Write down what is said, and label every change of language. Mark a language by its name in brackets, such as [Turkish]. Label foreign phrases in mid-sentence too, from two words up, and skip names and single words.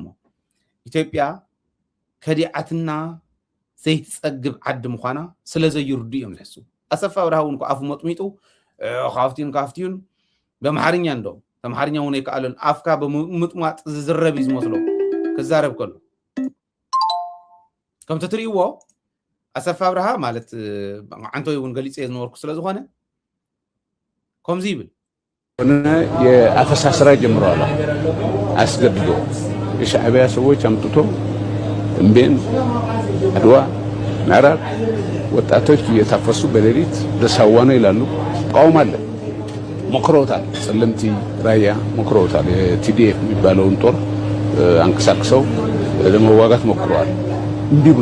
[Tigrinya] ኢትዮጵያ ከዲዓትና ዘይትፀግብ ዓዲ ምዃና ስለ ዘይርዱ እዮም ዝሕሱ ኣሰፋ ብርሃ እውን ኣፉ መጥሚጡ ካፍቲዩን በማሓርኛ እንዶ ተምሓርኛ እውን ኣይከኣሎን ኣፍካ ብምጥማጥ ዝዝረብ እዩ ዝመስሎ ክዛረብ ከሎ ከምቲ ትርእይዎ ኣሰፋ ብርሃ ማለት ዓንቶይ እውን ገሊፀ ዝነበርኩ ስለ ዝኾነ ከምዚ ይብል [Amharic] የአፈሳ ስራ ጀምረዋል አስገድዶ የሻዕቢያ ሰዎች አምጥቶ እምቤን አድዋ ምዕራብ ወጣቶች እየታፈሱ በሌሊት ደሳዋ ነው ይላሉ ቃውም አለ ሞክረውታል ጸለምቲ ራያ ሞክረውታል የቲዲኤፍ የሚባለውን ጦር አንቀሳቅሰው ለመዋጋት ሞክረዋል እምቢ